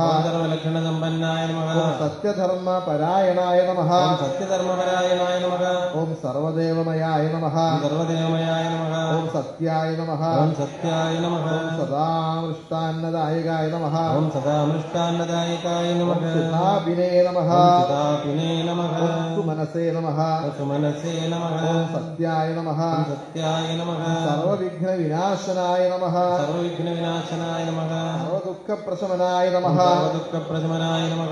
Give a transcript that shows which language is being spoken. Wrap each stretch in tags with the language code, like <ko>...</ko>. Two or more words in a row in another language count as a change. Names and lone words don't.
<sa>ഓം സർവലക്ഷണസമ്പന്നായ നമഃ ഓം സത്യധർമ്മ പരായണായ നമഃ ഓം സത്യധർമ്മപരായണായ നമഃ ഓം സർവദേവമയായ നമഃ ഓം സർവദേവമയായ നമഃ ഓം സത്യായ നമഃ ഓം സത്യായ നമഃ ഓം സദാമൃഷ്ടാന്നദായകായ നമഃ ഓം സദാമൃഷ്ടാന്നദായകായ ज्ञानदायकाय नमः सुधाभिने नमः सुधापिने नमः सुमनसे नमः सुमनसे नमः सत्याय नमः सत्याय नमः सर्वविघ्नविनाशनाय नमः सर्वविघ्नविनाशनाय नमः सर्वदुःखप्रशमनाय नमः सर्वदुःखप्रशमनाय नमः</sa>